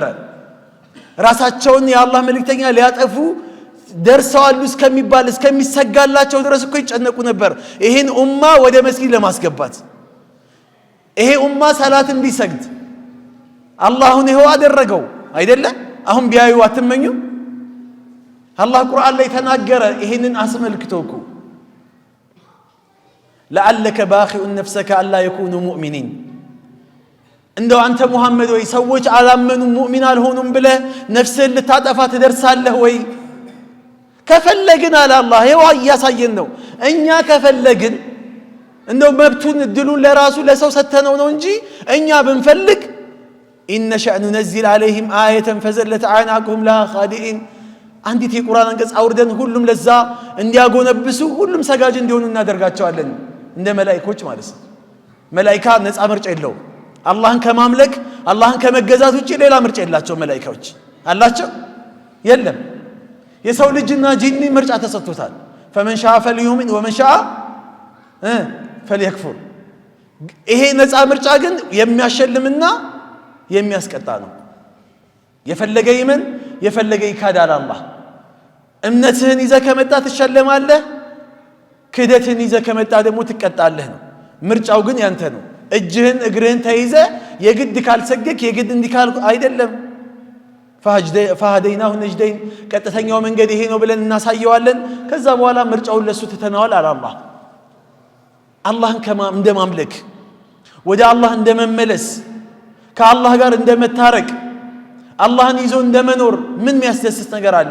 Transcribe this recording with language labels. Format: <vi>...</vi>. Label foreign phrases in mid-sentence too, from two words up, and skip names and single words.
<am>ራሳቸውን የአላህ መልእክተኛ ሊያጠፉ ደርሰዋል እስከሚባል እስከሚሰጋላቸው ድረስ እኮ ይጨነቁ ነበር። ይሄን ኡማ ወደ መስጊድ ለማስገባት ይሄ ኡማ ሰላት እንዲሰግድ አላህን ይሄው አደረገው አይደለ? አሁን ቢያዩ አትመኙ? አላህ ቁርአን ላይ ተናገረ ይሄንን አስመልክቶኩ</am> <ar>لعلك باخع نفسك الا يكونوا مؤمنين</ar> <am>እንደው አንተ ሙሐመድ ወይ ሰዎች አላመኑ ሙእሚን አልሆኑም ብለህ ነፍስህን ልታጠፋ ትደርሳለህ ወይ? ከፈለግን አለ አላህ ይኸው እያሳየን ነው። እኛ ከፈለግን እንደው መብቱን እድሉን ለራሱ ለሰው ሰተነው ነው እንጂ እኛ ብንፈልግ</am> <ar>إن شأن ننزل عليهم آية فزلت أعناقهم لها خادئين</ar> <am>አንዲት የቁርአን አንቀጽ አውርደን ሁሉም ለዛ እንዲያጎነብሱ ሁሉም ሰጋጅ እንዲሆኑ እናደርጋቸዋለን እንደ መላእክቶች ማለት ነው። መላእክታ ነፃ ምርጫ የለውም። አላህን ከማምለክ አላህን ከመገዛት ውጪ ሌላ ምርጫ የላቸው መላእክቶች አላቸው የለም። የሰው ልጅና ጂኒ ምርጫ ተሰጥቶታል።</am> <ar>فمن شاء فليؤمن ومن شاء فليكفر።</ar> <am>ይሄ ነፃ ምርጫ ግን የሚያሸልምና የሚያስቀጣ ነው። የፈለገ ይመን የፈለገ ይካዳል። አላህ እምነትህን ይዘህ ከመጣ ትሸለማለህ፣ ክህደትህን ይዘህ ከመጣ ደግሞ ትቀጣለህ ነው። ምርጫው ግን ያንተ ነው። እጅህን እግርህን ተይዘ የግድ ካልሰገክ የግድ እንዲካል አይደለም።</am> <ar>فهديناه النجدين</ar> <am>ቀጥተኛው መንገድ ይሄ ነው ብለን እናሳየዋለን። ከዛ በኋላ ምርጫውን ለሱ ትተናዋል አለ አላህ። አላህን እንደማምለክ ወደ አላህ እንደመመለስ ከአላህ ጋር እንደመታረቅ አላህን ይዞ እንደመኖር ምን የሚያስደስት ነገር አለ?</am>